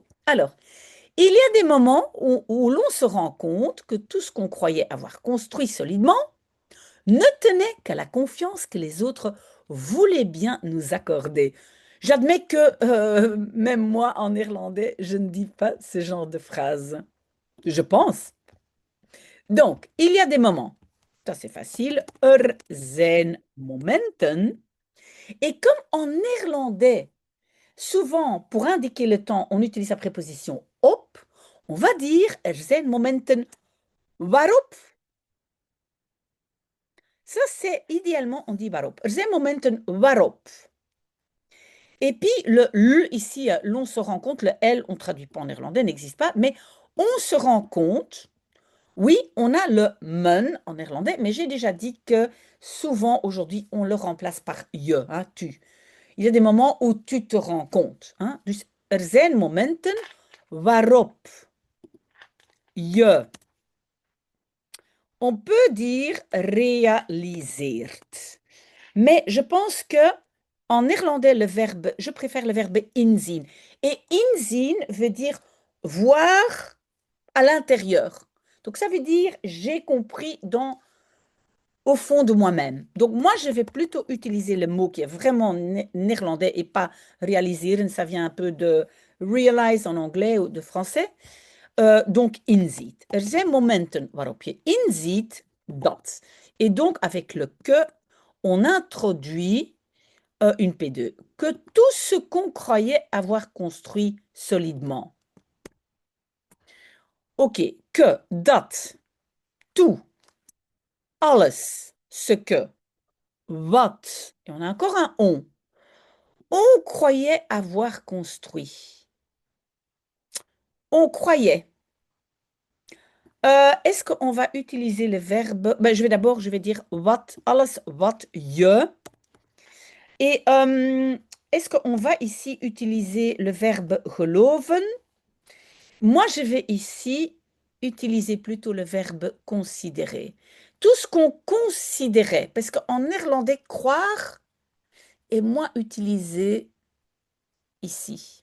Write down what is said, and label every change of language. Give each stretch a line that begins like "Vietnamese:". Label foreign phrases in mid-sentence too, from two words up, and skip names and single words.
French: Alors, il y a des moments où l'on se rend compte que tout ce qu'on croyait avoir construit solidement ne tenait qu'à la confiance que les autres voulaient bien nous accorder. J'admets que même moi, en néerlandais, je ne dis pas ce genre de phrase. Je pense. Donc, il y a des moments. Ça, c'est facile.
Dutch: Zijn momenten.
French: Et comme en néerlandais, souvent, pour indiquer le temps, on utilise la préposition op, on va dire
Dutch: zijn momenten waarop.
French: Ça, c'est idéalement, on dit waarop.
Dutch: Zijn momenten waarop.
French: Et puis, le L, ici, l'on se rend compte, le L, on ne traduit pas en néerlandais, n'existe pas, mais on se rend compte. Oui, on a le men en néerlandais, mais j'ai déjà dit que souvent, aujourd'hui, on le remplace par je, hein, tu. Il y a des moments où tu te rends compte. Hein?
Dutch: Dus zijn momenten waarop je,
French: on peut dire realiseert. Mais je pense que en néerlandais, le verbe, je préfère le verbe inzien. Et inzien veut dire voir à l'intérieur. Donc ça veut dire j'ai compris au fond de moi-même. Donc moi, je vais plutôt utiliser le mot qui est vraiment néerlandais et pas réaliser. Ça vient un peu de realize en anglais ou de français. Donc inziet.
Dutch: Zijn momenten waarop je inziet dat.
French: Et donc avec le que, on introduit une P2. Que tout ce qu'on croyait avoir construit solidement. Ok, que, dat, tout, alles, ce que, wat, et on a encore un on croyait avoir construit. On croyait. Est-ce qu'on va utiliser le verbe? Ben, je vais dire wat,
Dutch: alles wat je.
French: Et est-ce qu'on va ici utiliser le verbe geloven? Moi, je vais ici utiliser plutôt le verbe considérer. Tout ce qu'on considérait, parce qu'en néerlandais, croire est moins utilisé ici.